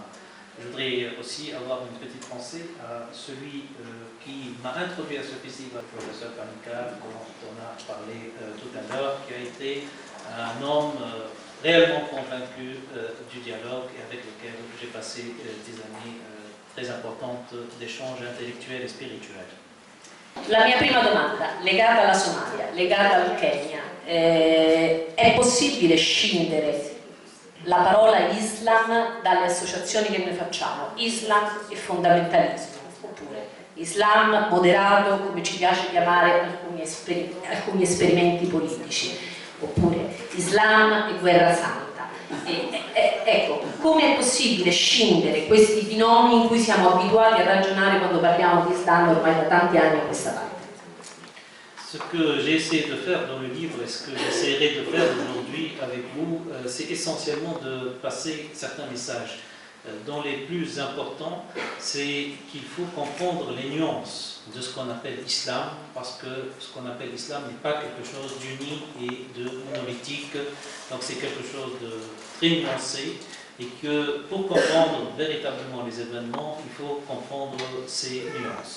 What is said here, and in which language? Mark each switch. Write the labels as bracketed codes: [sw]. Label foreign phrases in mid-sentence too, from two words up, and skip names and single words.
[fr] Je voudrais aussi avoir une petite pensée à celui qui m'a introduit à ce festival, le professeur Panikal, dont on a parlé tout à l'heure, qui a été un homme réellement convaincu du dialogue et avec lequel j'ai passé des années très importantes d'échanges [it] intellettuels e spirituali. La mia prima domanda, legata alla Somalia, legata al Kenya, è possibile scindere la parola Islam dalle associazioni che noi facciamo? Islam e fondamentalismo, oppure Islam moderato, come ci piace chiamare alcuni esperimenti politici, oppure Islam e guerra santa. Ecco, come è possibile scindere questi binomi in cui siamo abituati a ragionare quando parliamo di Islam ormai da tanti anni a questa parte? [fr] Ce que j'ai essayé de faire dans le livre et ce que j'essaierai de faire aujourd'hui avec vous, c'est essentiellement de passer certains messages. Dont les plus importants, c'est qu'il faut comprendre les nuances de ce qu'on appelle islam, parce que ce qu'on appelle islam n'est pas quelque chose d'uni et de monolithique, donc c'est quelque chose de très nuancé, et que pour comprendre véritablement les événements, il faut comprendre ces nuances.